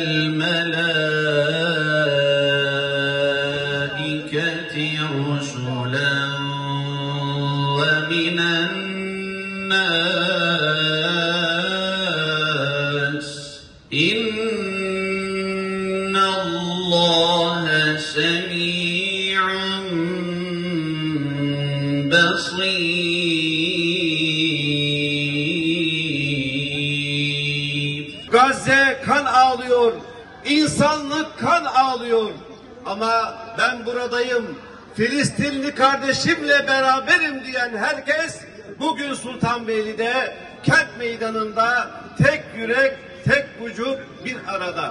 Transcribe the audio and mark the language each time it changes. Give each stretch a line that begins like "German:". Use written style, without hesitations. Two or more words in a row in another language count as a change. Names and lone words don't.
Arabic: الملائكة رسلا ومن الناس إن الله سميع بصير.
Turkish: Gazze kan ağlıyor, insanlık kan ağlıyor. Ama ben buradayım, Filistinli kardeşimle beraberim diyen herkes bugün Sultanbeyli'de, kent meydanında tek yürek, tek vücut bir arada.